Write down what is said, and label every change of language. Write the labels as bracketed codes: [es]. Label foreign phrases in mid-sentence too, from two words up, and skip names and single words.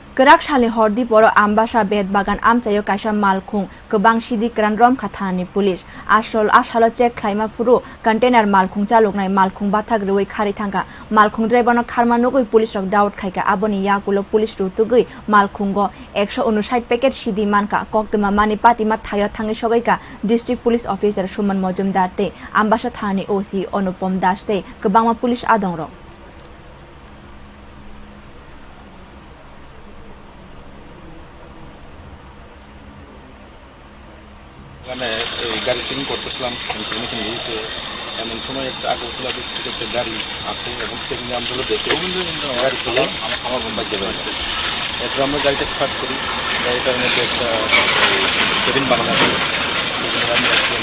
[trp] Kerak shali hordi poro ambasha bed bagan amchayo kaisa malkhung kebang sidi kran rom khathani police ashalo check khlaima phuru container malkhung chaloknai malkhung bathak roi khari thanga malkhung driver no kharma nogoi police rok daut khaika aboni yakulo police rutugoi malkhungo 159 packet sidi manka koktuma mani patima thaya thangi sogaika [en] district police officer [trp] Suman Mojumdar te ambasha thani OC Anupam Das te kebangma police adongrok [bn] গাড়ি চেকিং করতেছিলাম ইনফরমেশন দিয়েছে এমন সময় একটা আগরতলা ডিস্ট্রিক্ট একটা গাড়ি আসে এবং চেকিং আমগুলো দেখে গাড়ি খুলে আমার বোম্বাই যাবে এরপর আমরা গাড়িটা স্টার্ট করি গাড়িটার মধ্যে একটা কেবিন বানানো আছে সেখানে আমি